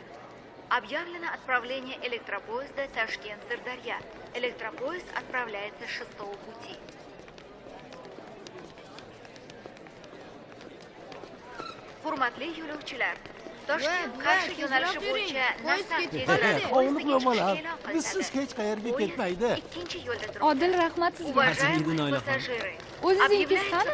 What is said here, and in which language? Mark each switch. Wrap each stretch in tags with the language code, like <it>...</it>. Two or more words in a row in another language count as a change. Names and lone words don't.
<ru>Объявлено отправление электропоезда Ташкент-Сырдарья. Электропоезд отправляется с 6-го пути.</ru> <uz>Hurmatli yo'lovchilar, Toshkent Qarshi yo'nalishi bo'yicha Nasaf tezyurar poyezdiga chiqish e'lon qilinadi. Bizsiz hech qayerga ketmaydi. Ikkinchi yo'lda Odil, rahmat sizga. O'zingiz qani?</uz>